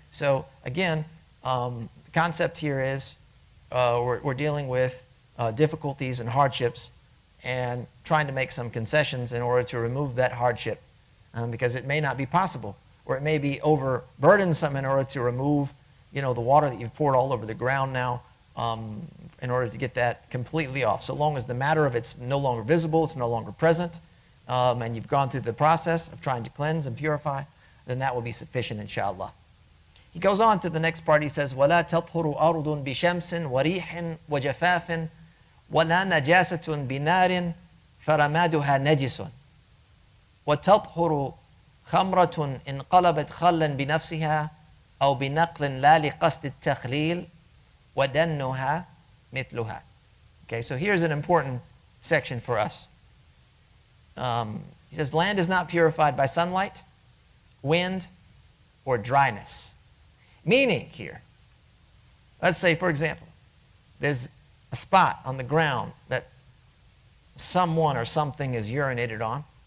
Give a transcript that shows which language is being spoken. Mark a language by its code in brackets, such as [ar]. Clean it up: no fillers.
[en] So again, the concept here is we're dealing with difficulties and hardships and trying to make some concessions in order to remove that hardship because it may not be possible, or it may be overburdensome in order to remove the water that you've poured all over the ground now in order to get that completely off. So long as the matter of it's no longer visible, it's no longer present, and you've gone through the process of trying to cleanse and purify, then that will be sufficient, inshallah. He goes on to the next part. He says, [ar] وَلَا تَطْهُرُ أَرْضٌ بِشَمْسٍ وَرِيحٍ وَجَفَافٍ وَلَا نَجَاسَةٌ بِنَارٍ فَرَمَادُهَا نَجِسٌ وَتَطْهُرُ خَمْرَةٌ إِنْ قَلَبَتْ خَلًّا بِنَفْسِهَا أو بنقل لا لقصد التخليل ودنها مثلها. [en] Okay, so here's an important section for us. He says, land is not purified by sunlight, wind, or dryness. Meaning here, let's say, for example, there's a spot on the ground that someone or something is urinated on.